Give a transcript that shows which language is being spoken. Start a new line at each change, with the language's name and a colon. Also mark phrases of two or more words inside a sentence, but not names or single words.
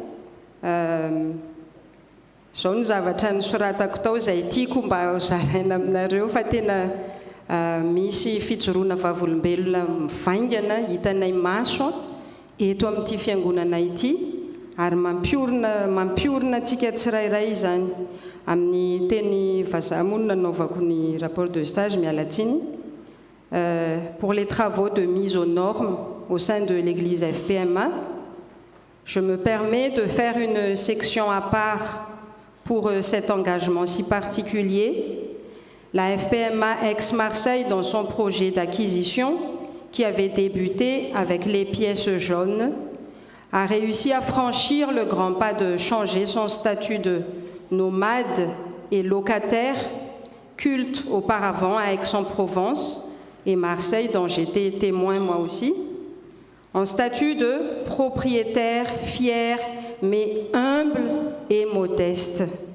Malagasy: zao ny zavatra nisoratako tao izay tiako mba zaraina aminareo fa tena misy fijoroana vavolombelona mivaingana hitanay maso eto amin'ity fiangonana ity ary mampiorina antsika tsirairay izany amin'ny teny vazaha moa nanaovako ny
French: rapport de stage
Malagasy: mialatsiny
French: pour les travaux de mise aux normes au sein de l'église FPMA. Je me permets de faire une section à part pour cet engagement si particulier. La FPMA Aix-Marseille, dans son projet d'acquisition, qui avait débuté avec les pièces jaunes, a réussi à franchir le grand pas de changer son statut de nomade et locataire, culte auparavant à Aix-en-Provence et Marseille, dont j'étais témoin moi aussi, en statut de propriétaire fier, mais humble et modeste.